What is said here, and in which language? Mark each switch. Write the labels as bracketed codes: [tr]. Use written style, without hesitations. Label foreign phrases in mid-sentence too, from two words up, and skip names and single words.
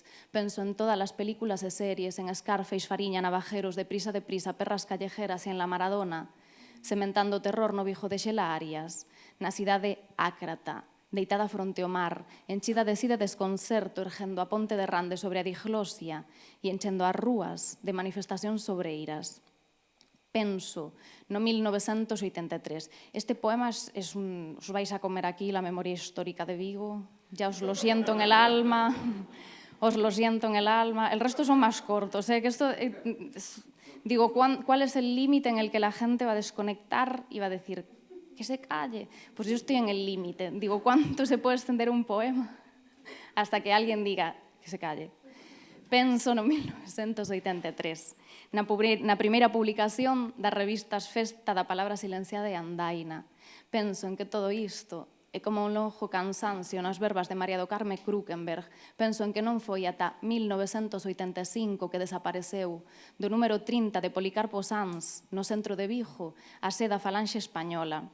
[gl] Penso en todas as películas e series, en Scarface, Fariña, Navajeros, Deprisa, Perras callejeras e en La Maradona, sementando o terror no Vigo de Xela Arias, na cidade ácrata, deitada fronte ao mar, enchida de sida desconcerto, ergendo a ponte de Rande sobre a diglosia e enchendo as rúas de manifestacións sobreiras. Penso no 1983. [es] Este poema os vais a comer aquí la memoria histórica de Vigo. Ya os lo siento en el alma. Os lo siento en el alma. El resto son más cortos. Que esto, digo, ¿cuál es el límite en el que la gente va a desconectar y va a decir que se calle? Pues yo estoy en el límite. Digo, ¿cuánto se puede extender un poema? Hasta que alguien diga que se calle. [gl] Penso no 1983. Na primeira publicación das revistas Festa da Palabra Silenciada e Andaina. Penso en que todo isto é como un longo cansancio nas verbas de María do Carme Krukenberg. Penso en que non foi ata 1985 que desapareceu do número 30 de Policarpo Sanz no centro de Vigo a seda Falanxe Española.